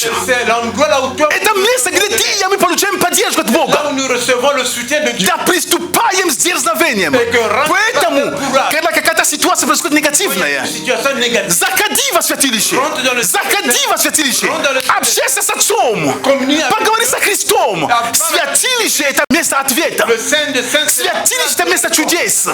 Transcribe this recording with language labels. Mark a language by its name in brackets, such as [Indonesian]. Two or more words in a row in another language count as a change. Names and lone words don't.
[French] C'est l'endroit là où toi. [Russian] Это место, где ты и я мы получаем поддержку от Бога. [French] Là où nous recevons le soutien de Dieu. [Russian] Да приступаем с дерзновением. Поэтому, когда какая-то ситуация происходит негативная, заходи во святилище. Заходи во святилище. Общайся с Отцом. Поговори со Христом. Святилище – это место ответа. Святилище – это место чудес.